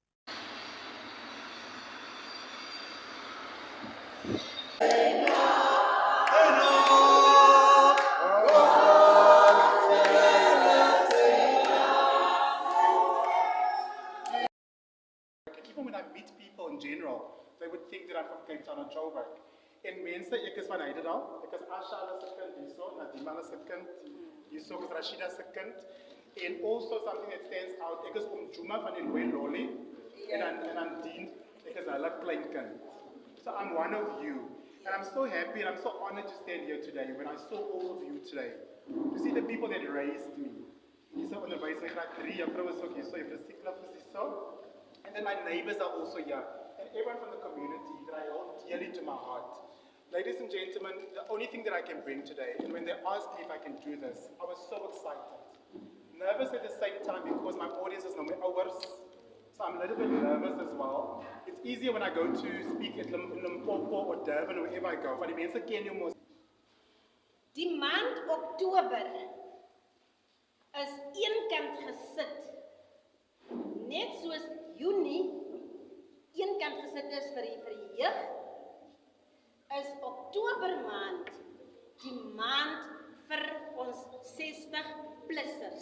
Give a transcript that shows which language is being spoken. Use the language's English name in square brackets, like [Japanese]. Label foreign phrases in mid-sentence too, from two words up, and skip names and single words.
[English] Even when I meet people in general, they would think that I'm from Cape Town or Joburg. [Afrikaans] En mense, ek is van Heidedal. Ek is Asha se kind hierso, Nadima se kind. Hierso is Rashida se kind. [English] And also something that stands out, [Afrikaans] ek is Juma van die Looi Lolly. En I'm Dean, ek is hulle kleinkind. [English] So I'm one of you. And I'm so happy and I'm so honored to stand here today when I saw all of you today. To see the people that raised me. Hierso onderwys in graad 3, juffrou is ook hierso, juffrou Siklaf is hierso. And then my neighbors are also here. And everyone from the community that I hold dearly to my heart. Ladies and gentlemen, the only thing that I can bring today, and when they asked me if I can do this, I was so excited. Nervous at the same time because my audience is no more hours. So I'm a little bit nervous as well. It's easier when I go to speak at Limpopo or Durban or wherever I go. [Afrikaans] Van die mense ken jou mos. Die maand Oktober is eenkant gesit. Net soos Junie eenkant gesit is vir die jeug, is Oktober maand die maand vir ons 60-plussers.